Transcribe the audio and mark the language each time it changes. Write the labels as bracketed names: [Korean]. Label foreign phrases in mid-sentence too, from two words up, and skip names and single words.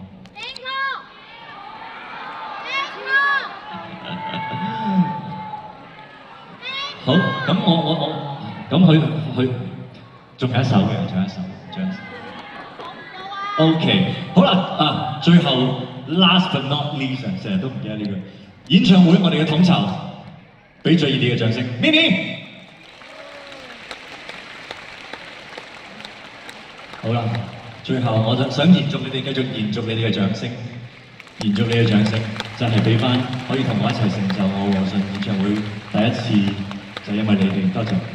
[Cantonese] 好，咁我咁佢仲有一首嘅，仲有一首。OK， 好啦，最後 [English] last but not least， [Cantonese] 成日都唔記得呢句。演唱會我哋嘅統籌，俾最熱烈嘅掌聲，咪咪。好啦，最後我就想延續你哋，繼續延續你哋嘅掌聲，延續你嘅掌聲，就係俾翻可以同我一齊成就我和信演唱會第一次，就因為你哋，多謝。